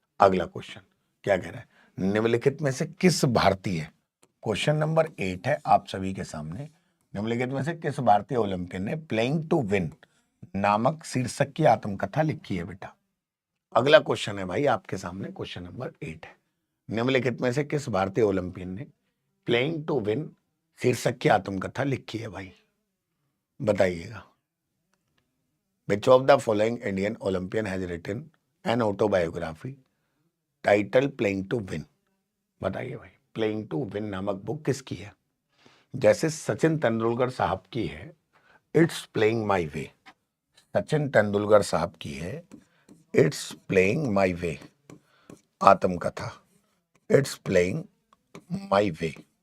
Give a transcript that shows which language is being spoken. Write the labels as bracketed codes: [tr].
[hi] अगला क्वेश्चन क्या कह रहा है, निम्नलिखित में से किस भारतीय, क्वेश्चन नंबर 8 है आप सभी के सामने, निम्नलिखित में से किस भारतीय ओलंपियन ने प्लेइंग टू विन नामक शीर्षक की आत्मकथा लिखी है बेटा। अगला क्वेश्चन है भाई आपके सामने, क्वेश्चन नंबर 8 है, निम्नलिखित में से किस भारतीय ओलंपियन ने प्लेइंग टू विन शीर्षक की आत्मकथा लिखी है भाई, बताइएगा। [en] Which of the following Indian Olympian has written an autobiography titled Playing to Win? [hi] बताइए भाई, Playing to Win नामक बुक किसकी है। जैसे सचिन तेंदुलकर साहब की है इट्स प्लेइंग माई वे, सचिन तेंदुलकर साहब की है इट्स प्लेइंग माई वे आत्मकथा, इट्स प्लेइंग माई वे।